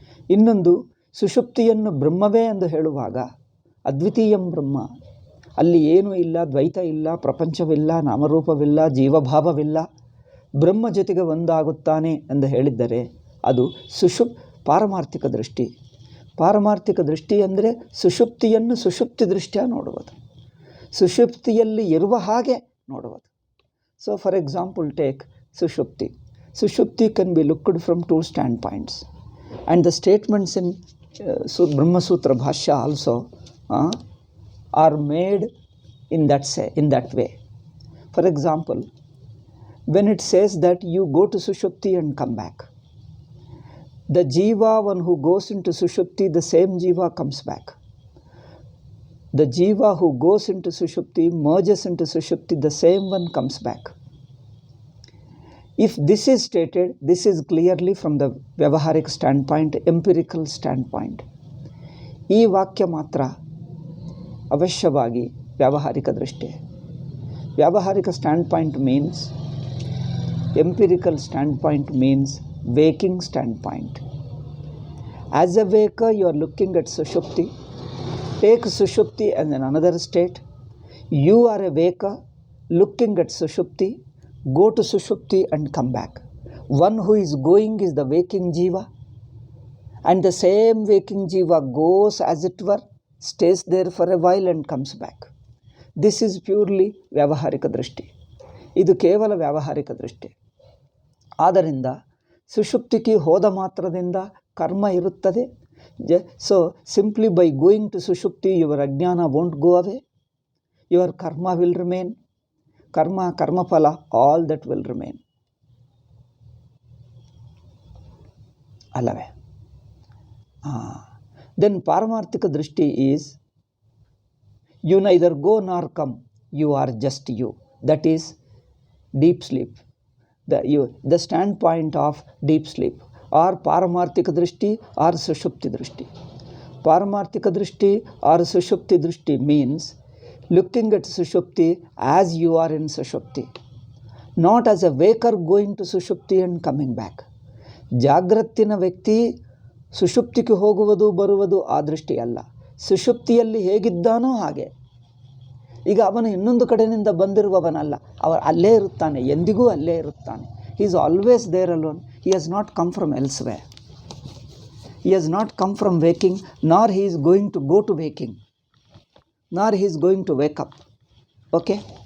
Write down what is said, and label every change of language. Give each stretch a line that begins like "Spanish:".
Kannada: ಇನ್ನೊಂದು, ಸುಷುಪ್ತಿಯನ್ನು ಬ್ರಹ್ಮವೇ ಎಂದು ಹೇಳುವಾಗ ಅದ್ವಿತೀಯಂ ಬ್ರಹ್ಮ, ಅಲ್ಲಿ ಏನೂ ಇಲ್ಲ, ದ್ವೈತ ಇಲ್ಲ, ಪ್ರಪಂಚವಿಲ್ಲ, ನಾಮರೂಪವಿಲ್ಲ, ಜೀವಭಾವವಿಲ್ಲ, ಬ್ರಹ್ಮ ಜೊತೆಗೆ ಒಂದಾಗುತ್ತಾನೆ ಎಂದು ಹೇಳಿದ್ದರೆ ಅದು ಪಾರಮಾರ್ಥಿಕ ದೃಷ್ಟಿ. ಪಾರಮಾರ್ಥಿಕ ದೃಷ್ಟಿ ಅಂದರೆ ಸುಷುಪ್ತಿಯನ್ನು ಸುಷುಪ್ತಿ ದೃಷ್ಟಿಯ ನೋಡುವುದು, ಸುಷುಪ್ತಿಯಲ್ಲಿ ಇರುವ ಹಾಗೆ ನೋಡುವುದು.
English: So for example take Sushupti. Sushupti can be looked from two standpoints. And the statements in Brahma Sutra Bhashya also are made in that way. For example, when it says that you go to Sushupti and come back, the Jiva, one who goes into Sushupti, the same Jiva comes back. The Jiva who goes into Sushupti, merges into Sushupti, the same one comes back. If this is stated, this is clearly from the Vyavaharik standpoint, empirical standpoint.
Kannada: ಈ ವಾಕ್ಯ ಮಾತ್ರ ಅವಶ್ಯವಾಗಿ ವ್ಯಾವಹಾರಿಕ ದೃಷ್ಟಿ.
English: Vyavaharika standpoint means, empirical standpoint means waking standpoint. As a waker, you are looking at Sushupti. Take Sushupti as another state. You are a waker looking at Sushupti. Go to Sushupti and come back. One who is going is the waking Jiva, and the same waking Jiva goes, as it were, stays there for a while and comes back. This is purely Vyavaharika Drishti.
Kannada: ಇದು ಕೇವಲ ವ್ಯಾವಹಾರಿಕ ದೃಷ್ಟಿ. ಆದ್ದರಿಂದ ಸುಷುಪ್ತಿಗೆ ಹೋದ ಮಾತ್ರದಿಂದ ಕರ್ಮ ಇರುತ್ತದೆ.
English: So simply by going to Sushupti, your ajnana won't go away. Your karma will remain. Karma phala, all that will remain.
Kannada: Allave.
English: Then Paramarthika Drishti is, you neither go nor come, you are just you. That is deep sleep. The standpoint of deep sleep, or Paramarthika Drishti or Sushupti Drishti. Paramarthika Drishti or Sushupti Drishti means looking at Sushupti as you are in Sushupti, not as a waker going to Sushupti and coming back.
Kannada: ಜಾಗ್ರತ್ತಿನ ವ್ಯಕ್ತಿ ಸುಷುಪ್ತಿಗೆ ಹೋಗುವುದು ಬರುವುದು ಆ ದೃಷ್ಟಿ ಅಲ್ಲ. ಸುಷುಪ್ತಿಯಲ್ಲಿ ಹೇಗಿದ್ದಾನೋ ಹಾಗೆ. ಈಗ ಅವನು ಇನ್ನೊಂದು ಕಡೆಯಿಂದ ಬಂದಿರುವವನಲ್ಲ, ಅಲ್ಲೇ ಇರುತ್ತಾನೆ, ಎಂದಿಗೂ ಅಲ್ಲೇ ಇರುತ್ತಾನೆ.
English: He is always there alone. He has not come from elsewhere. He has not come from waking, nor he is going to go to waking, nor he is going to wake up. Okay?